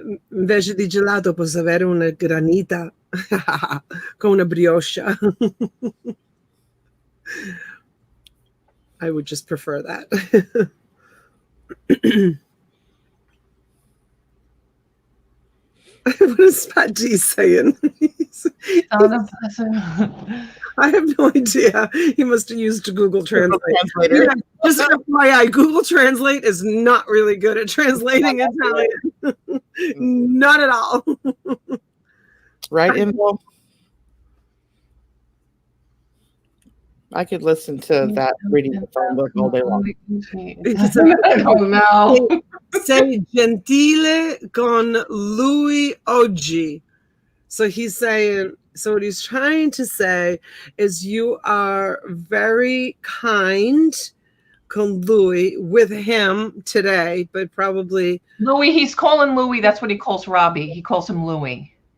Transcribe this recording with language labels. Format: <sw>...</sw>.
<it>Invece di gelato posso avere una granita con una brioche.</it> <en>I would just prefer that. What is Pat D saying? I have no idea. He must have used Google Translate. Yeah, just FYI, Google Translate is not really good at translating Italian. Not at all. Right, Info? I could listen to that reading the phone book all day long. I don't know.</en> <it>Sei gentile con lui oggi.</it> <en>So he's saying, so what he's trying to say is you are very kind</en> <it>con lui,</it> <en>with him today, but probably Louis, he's calling Louis. That's what he calls Robbie. He calls him Louis.</en>